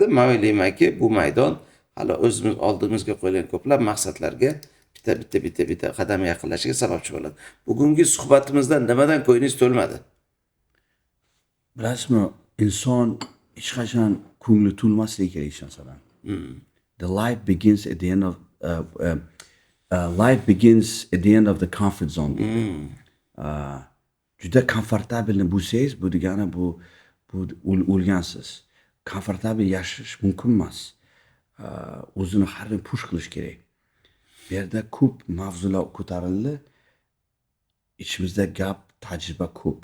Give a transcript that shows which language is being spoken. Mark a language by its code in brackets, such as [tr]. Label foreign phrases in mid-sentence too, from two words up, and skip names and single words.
[uz] Men o'ylaymanki, bu maydon hali o'zimiz oldimizga qo'yilgan ko'plab maqsadlarga bitta qadam yaqinlashishiga sababchi bo'ladi. Bugungi suhbatimizdan nimadan ko'nglingiz to'lmadi? Bilasizmi, inson hech qachon ko'ngli to'lmasligi kerak hech narsadan. [en] The life begins at the end of life begins at the end of the comfort zone. [uz] Juda komfortabelni bo'lsangiz, bu degani bu o'lgansiz. Komfortabel yashash mumkin emas. O'zini har doim push qilish kerak. Bu yerda ko'p mavzular ko'tarildi. İchimizda gap, tajriba ko'p.